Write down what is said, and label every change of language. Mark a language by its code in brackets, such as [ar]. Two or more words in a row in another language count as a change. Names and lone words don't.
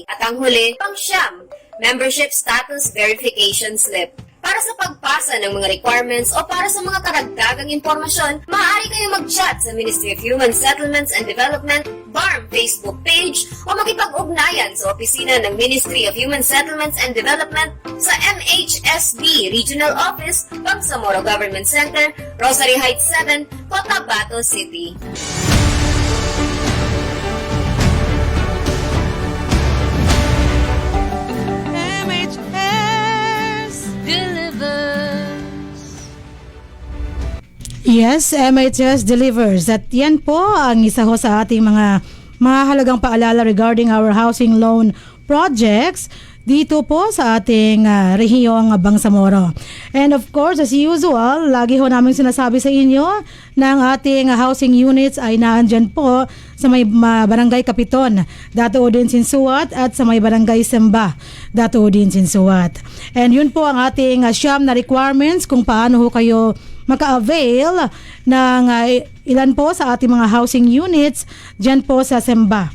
[tl] At ang huli, pang-siyam, [en] membership status verification slip. [tl] Para sa pagpasa ng mga requirements o para sa mga karagdagang impormasyon, maaari kayong mag-chat sa Ministry of Human Settlements and Development, BARM Facebook page o makipag-ugnayan sa opisina ng Ministry of Human Settlements and Development sa MHSD Regional Office, Bangsamoro Government Center, Rosary Heights 7, Cotabato City. [en] Yes, MHS delivers. [tl] At yan po ang isa ho sa ating mga mahalagang paalala [en] regarding our housing loan projects [tl] dito po sa ating rehiyong Bangsamoro. [en] And of course, as usual, [tl] lagi ho namin sinasabi sa inyo na ang ating housing units ay naandyan po sa may barangay Kapiton, Dato Udin Sinsuat, at sa may barangay Semba, Dato Udin Sinsuat. And yun po ang ating 9 na requirements kung paano ho kayo maka-avail ng ilan po sa ating mga [en] housing units [tl] dyan po sa Semba.